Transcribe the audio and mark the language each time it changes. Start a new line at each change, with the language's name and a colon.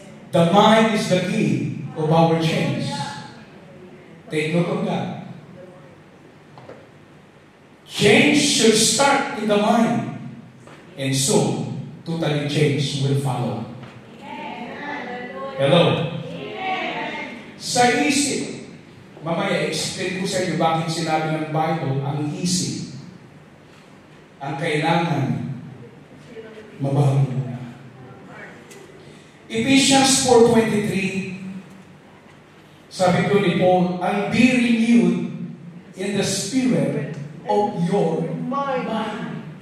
English: The mind is the key of our change. Take note of that. Change should start in the mind, and soon, totally change will follow. Hello?
Filipino: Sa isip, mamaya explain ko sa inyo bakit sinabi ng Bible ang isip. Ang kailangan mabago muna.
English: Ephesians 4:23,
Filipino: sabi ko ni Paul,
English: and be renewed in the spirit of your mind.